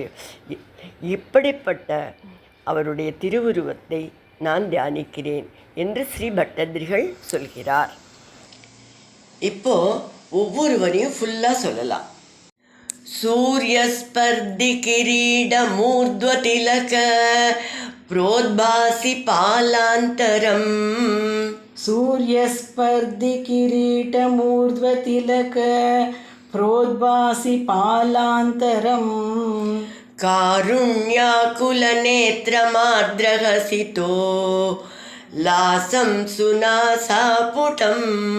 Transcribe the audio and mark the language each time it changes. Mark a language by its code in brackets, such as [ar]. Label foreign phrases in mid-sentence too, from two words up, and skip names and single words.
[ta] இப்படிப்பட்ட அவருடைய திருவுருவத்தை நான் தியானிக்கிறேன் என்று ஸ்ரீ பட்டதிரிகள் சொல்கிறார். இப்போ ஒவ்வொருவரையும் ஃபுல்லாக சொல்லலாம். [sa] सूर्यस्पर्धि किरीट मूर्ध्व तिलक प्रोद्भासि पालान्तरम् सूर्यस्पर्धि किरीटमूर्ध्वतिलक प्रोद्भासि पालान्तरम् कारुण्याकुलनेत्रमार्द्रहसितो लासं सुनासापुटम्